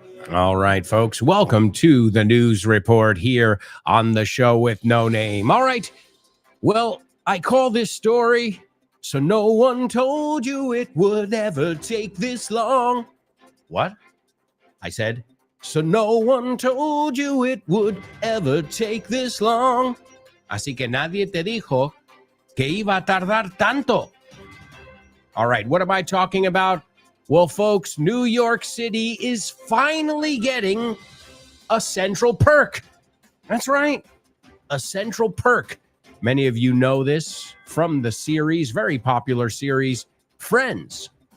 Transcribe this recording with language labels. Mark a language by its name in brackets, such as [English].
[English] All right, folks, welcome to the news report here on the show with no name. All right, well, I call this story, So No One Told You It Would Ever Take This Long. What? I said, so no one told you it would ever take this long. [Spanish] Así que nadie te dijo que iba a tardar tanto. [English] All right, what am I talking about? Well, folks, New York City is finally getting a Central Perk. That's right, a Central Perk. Many of you know this from the series, very popular series, Friends.